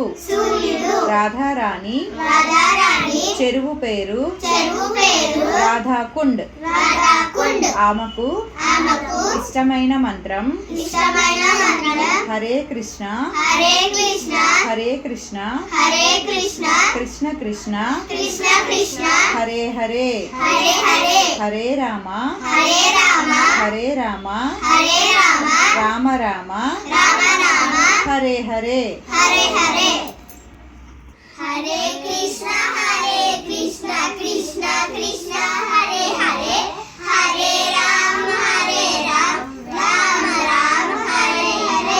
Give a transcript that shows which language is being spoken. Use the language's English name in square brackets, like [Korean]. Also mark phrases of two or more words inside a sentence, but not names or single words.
[Telugu] రాధారాణి చెరువు పేరు రాధాకుండ్. ఆమెకు ఇష్టమైన మంత్రం హరే కృష్ణ హరే కృష్ణ కృష్ణ కృష్ణ హరే హరే హరే రామ హరే రామ రామ రామ హరే హరే. హరే కృష్ణ కృష్ణ కృష్ణ హరే హరే హరే రామ రామ రామ హరే హరే.